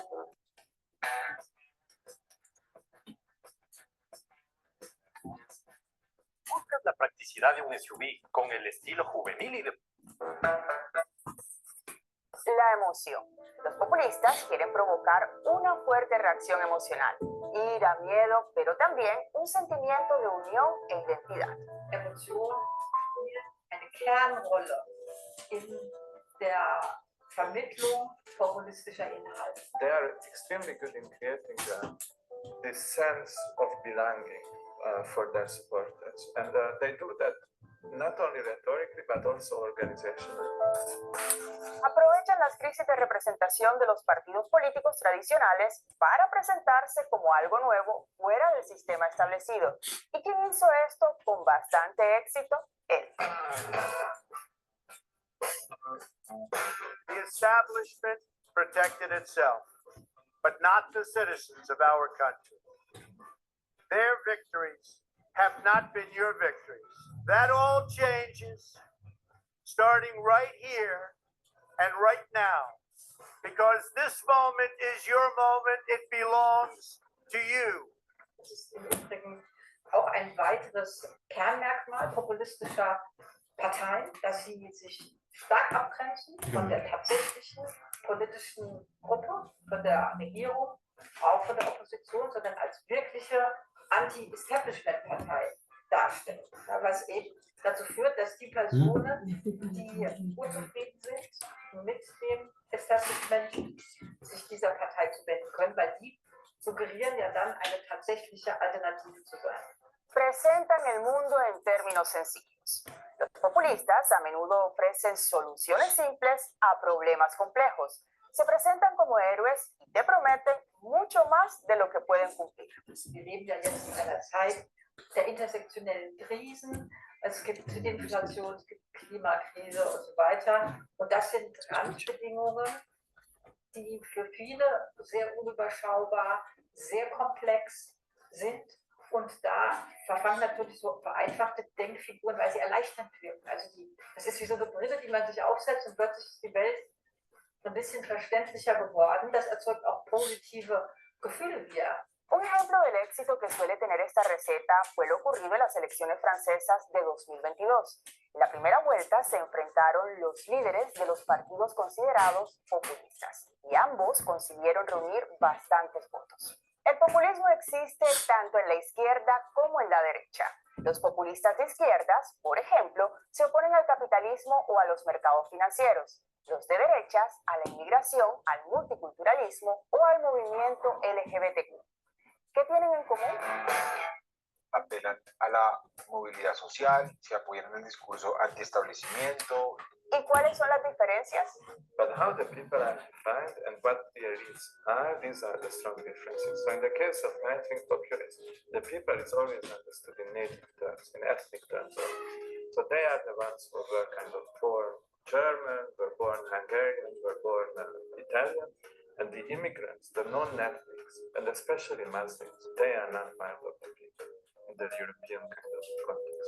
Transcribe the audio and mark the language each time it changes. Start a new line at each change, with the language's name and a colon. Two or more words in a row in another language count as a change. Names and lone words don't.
Spanish: Buscas la practicidad de un SUV con el estilo juvenil y de... La emoción. Los populistas quieren provocar una fuerte reacción emocional, ira, miedo, pero también un sentimiento de unión e identidad.
German: Emotionen spielen eine Kernrolle in der Vermittlung populistischer Inhalte.
English: They are extremely good in creating this sense of belonging for their supporters, and they do that not only rhetorically but also organizationally.
Spanish: Aprovechan las crisis de representación de los partidos políticos tradicionales para presentarse como algo nuevo fuera del sistema establecido. ¿Y quién hizo esto con bastante éxito? Él.
English: The establishment protected itself, but not the citizens of our country. Their victories have not been your victories. That all changes starting right here and right now, because this moment is your moment. It belongs to you.
German: Das ist im Übrigen auch ein weiteres Kernmerkmal populistischer Parteien, dass sie sich stark abgrenzen von der tatsächlichen politischen Gruppe, von der Regierung, auch von der Opposition, sondern als wirkliche Anti-Establishment-Partei darstellen. Was eben dazu führt, dass die Personen, die unzufrieden sind mit dem Establishment, sich dieser Partei zuwenden können, weil die suggerieren ja dann eine tatsächliche Alternative zu sein.
Spanish: Presentan el mundo en términos sencillos. Los populistas a menudo ofrecen soluciones simples a problemas complejos. Se presentan como héroes y te prometen mucho más de lo que pueden cumplir.
German: Wir leben ja jetzt in einer Zeit der intersektionellen Krisen. Es gibt Inflation, es gibt Klimakrise und so weiter. Und das sind Randbedingungen, die für viele sehr unüberschaubar, sehr komplex sind. Und da verfangen natürlich so vereinfachte Denkfiguren, weil sie erleichternd wirken. Also das ist wie so eine Brille, die man sich aufsetzt und plötzlich ist die Welt so ein bisschen verständlicher geworden. Das erzeugt auch positive Gefühle wieder.
Spanish: Un ejemplo del éxito que suele tener esta receta fue lo ocurrido en las elecciones francesas de 2022. En la primera vuelta se enfrentaron los líderes de los partidos considerados populistas y ambos consiguieron reunir bastantes votos. El populismo existe tanto en la izquierda como en la derecha. Los populistas de izquierdas, por ejemplo, se oponen al capitalismo o a los mercados financieros. Los de derechas a la inmigración, al multiculturalismo o al movimiento LGBTQ. ¿Qué tienen en común? Apelan a la movilidad social, se apoyan en el discurso antiestablecimiento. ¿Y cuáles son las diferencias?
English: But how the people are defined and what their needs are, these are the strong differences. So in the case of right-wing populism, the people is always understood in native terms, in ethnic terms. So they are the ones who were kind of born German, were born Hungarian, were born Italian, and the immigrants, the non-ethnics, and especially Muslims, they are not part of the people in the European kind of context.